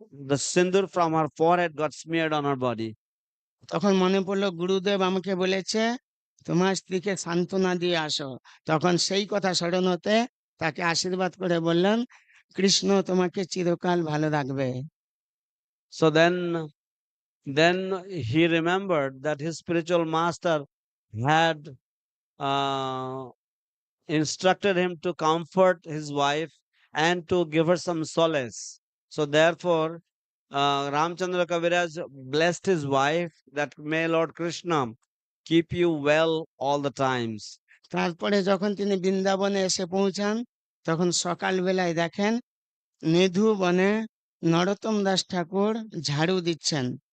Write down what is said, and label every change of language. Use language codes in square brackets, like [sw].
[en] The sindur from her forehead got smeared on her body. [bn] তখন মনে পড়লো গুরুদেব আমাকে বলেছে তোমার স্ত্রীকে সান্ত্বনা দিয়ে আসো। তখন সেই কথা স্মরণ হতে তাকে আশীর্বাদ করে বললেন, কৃষ্ণ তোমাকে চিরকাল ভালো রাখবে। [en] So then he remembered that his spiritual master had uh, instructed him to comfort his wife and to give her some solace. So therefore, Ramchandra Kaviraj blessed his wife that may Lord Krishna keep you well all the times. [bn] তারপরে যখন তিনি বৃন্দাবনে এসে পৌঁছান, তখন সকালবেলায় দেখেন নিধু বনে নরোত্তম দাস ঠাকুর ঝাড়ু দিচ্ছেন।